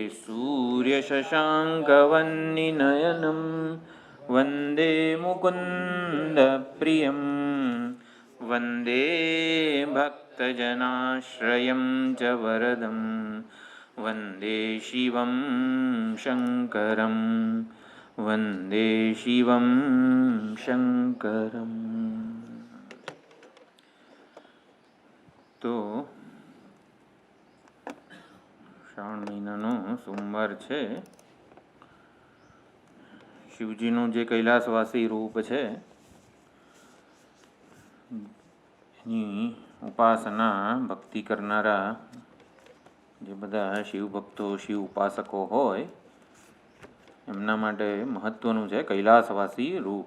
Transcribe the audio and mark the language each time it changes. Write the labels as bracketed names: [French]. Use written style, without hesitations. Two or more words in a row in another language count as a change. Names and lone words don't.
[Sanskrit] सूर्यशशाङ्कवह्निनयनं वन्दे मुकुन्दप्रियं वन्दे भक्तजनाश्रयं च वरदं वन्दे शिवं शङ्करं वन्दे शिवं शङ्करम्। [Gujarati] તો શ્રાવણ મહિનાનો સોમવાર છે. શિવજીનું જે કૈલાસવાસી રૂપ છે એની ઉપાસના ભક્તિ કરનારા જે બધા શિવ ભક્તો શિવ ઉપાસકો હોય એમના માટે મહત્વનું છે કૈલાસવાસી રૂપ.